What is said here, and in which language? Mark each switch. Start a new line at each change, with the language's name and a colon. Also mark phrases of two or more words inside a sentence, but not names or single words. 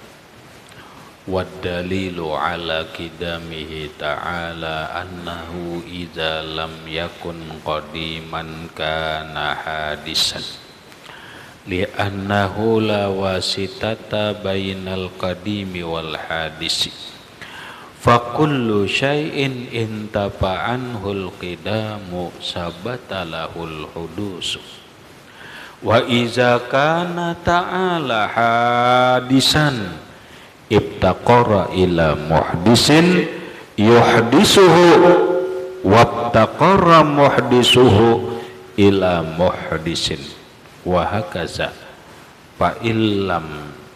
Arabic: والدليل على قدمه تعالى أنه إذا لم يكن قديما كان حادثا. لأنه لا واسطة بين القديم والحادث. فكل شيء انتفى عنه القدم ثبت له الحدوث. وإذا كان تعالى حادثا افتقر إلى محدث يحدثه وافتقر محدثه إلى محدث وهكذا فإلا